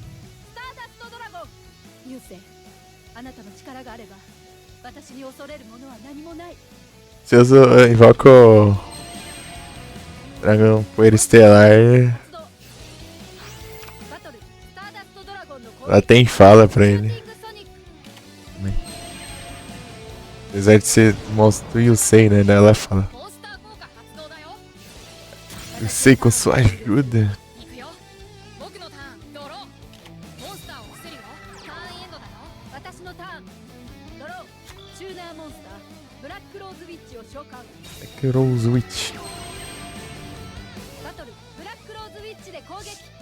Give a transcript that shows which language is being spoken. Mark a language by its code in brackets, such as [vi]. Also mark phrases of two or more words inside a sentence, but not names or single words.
[ja] スターダストドラゴン。流星、あなたの力があれば私に恐れるものは何もない。 [pt] Se eu invoco Dragão Poeira Estelar, [ja] バトルスターダストドラゴンの攻 [pt] ela [ja] 撃。 [pt] tem fala pra [ja] シュー [pt] ele. [ja] ティングソニック。 [pt] Apesar de ser monstro do Yusei, né? Ela fala. [ja] モンスター効果発動だよ。 [pt] Yusei com sua ajuda. [ja] 行くよ。僕のターン。ドロー。モンスターを伏せるよ。ターンエンドだよ。私のターン。ドロー。チューナーモンスター。ブラックローズウィッチを召喚。 Heroes Witch. バトルブラックローズウィッチで攻撃。